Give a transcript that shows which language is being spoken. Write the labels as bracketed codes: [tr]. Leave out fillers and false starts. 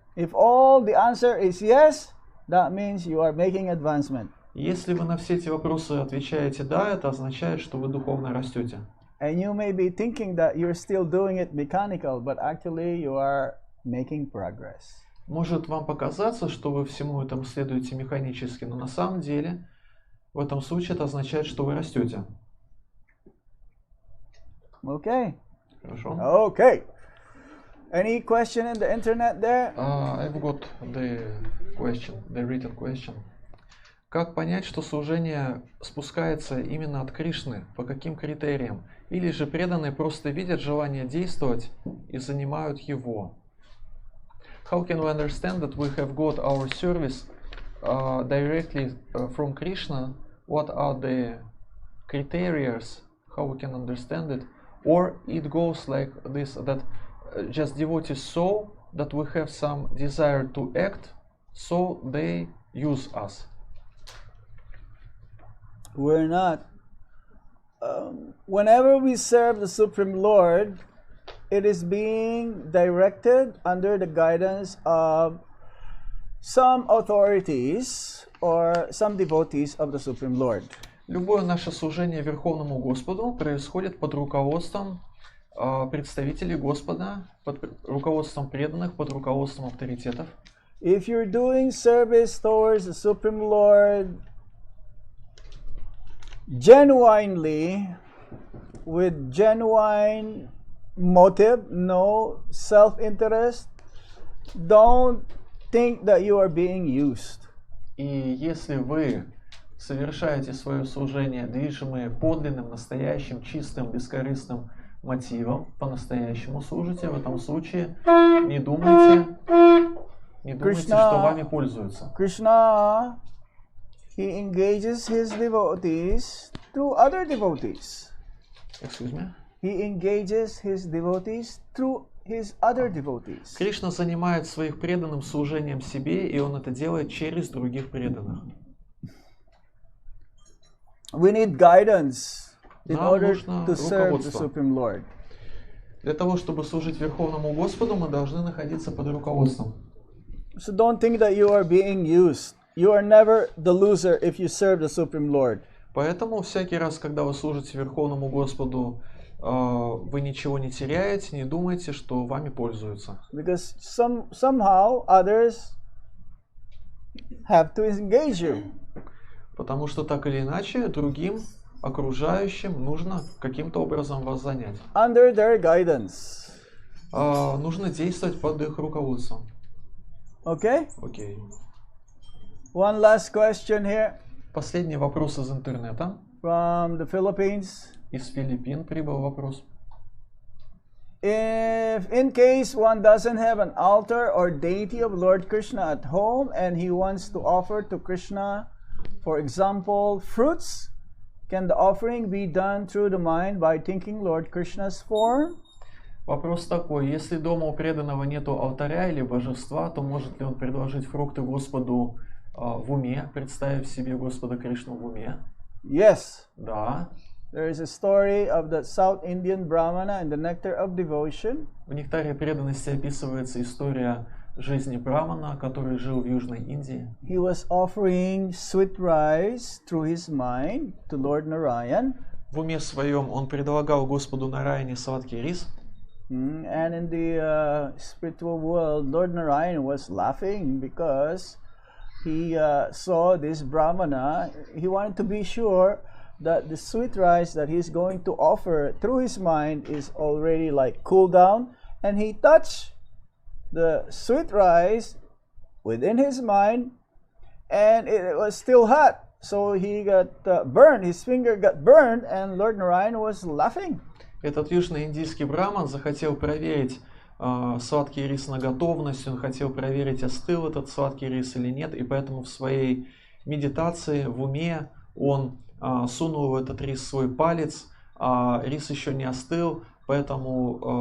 [en] If all the answer is yes, that means you are making advancement. [ru] Если вы на все эти вопросы отвечаете «да», это означает, что вы духовно растете. [en] And you may be thinking that you're still doing it mechanical, but actually you are making progress. [ru] Может вам показаться, что вы всему этому следуете механически, но на самом деле в этом случае это означает, что вы растете. [en] Okay. [ru] Хорошо. [en] Okay. Any question in the internet there? I've got the written question. [ru] Как понять, что служение спускается именно от Кришны? По каким критериям? Или же преданные просто видят желание действовать и занимают его? [en] How can we understand that we have got our service directly from Krishna? What are the criteria? How we can understand it? Or it goes like this, that just devotees saw that we have some desire to act, so they use us. We're not. Whenever we serve the Supreme Lord, it is being directed under the guidance of some authorities or some devotees of the Supreme Lord. [ru] Любое наше служение Верховному Господу происходит под руководством представителей Господа, под руководством преданных, под руководством авторитетов. [en] If you're doing service towards the Supreme Lord genuinely, with genuine motive, no self-interest, don't think that you are being used. [ru] И если вы совершаете свое служение, движимые подлинным, настоящим, чистым, бескорыстным мотивом, по-настоящему служите, в этом случае не думайте, что вами пользуются. [en] Krishna, he engages his devotees through other devotees. Excuse me? He engages his devotees through his other devotees. [ru] Кришна занимает своих преданным служением себе, и он это делает через других преданных. [en] We need guidance in [ru] Нам [en] order [ru] нужно [en] to serve the [ru] руководство. [en] Supreme Lord. [ru] Для того, чтобы служить Верховному Господу, мы должны находиться под руководством. [en] So don't think that you are being used. You are never the loser if you serve the Supreme Lord. [ru] Поэтому всякий раз, когда вы служите Верховному Господу, вы ничего не теряете, не думайте, что вами пользуются. [en] Because somehow others have to engage you. [ru] Потому что так или иначе другим окружающим нужно каким-то образом вас занять. [en] Under their guidance. [ru] Нужно действовать под их руководством. [en] Okay? [ru] Окей. [en] One last question here [ru] Последний вопрос из интернета. [en] from the Philippines. [ru] Из Филиппин прибыл вопрос. [en] If in case one doesn't have an altar or deity of Lord Krishna at home and he wants to offer to Krishna, for example, fruits, can the offering be done through the mind by thinking Lord Krishna's form? [ru] Вопрос такой: если дома у преданного нету алтаря или божества, то может ли он предложить фрукты Господу в уме, представив себе Господа Кришну в уме? [en] Yes. [ru] Да. [en] There is a story of the South Indian Brahmana in the Nectar of Devotion. [ru] В нектаре преданности описывается история жизни Брамана, который жил в Южной Индии. [en] He was offering sweet rice through his mind to Lord Narayan. [ru] В уме своем он предлагал Господу Нараяне сладкий рис. [en] And in the spiritual world, Lord Narayan was laughing because he saw this Brahmana. He wanted to be sure that the sweet rice that he's going to offer through his mind is already like cooled down. And he touched the sweet rice within his mind, and it was still hot. So he got burned. His finger got burned, and Lord Narayan was laughing. [ru] Этот южноиндийский браман захотел проверить сладкий рис на готовность, он хотел проверить, остыл этот сладкий рис или нет, и поэтому в своей медитации, в уме, он сунул в этот рис свой палец, а рис еще не остыл, поэтому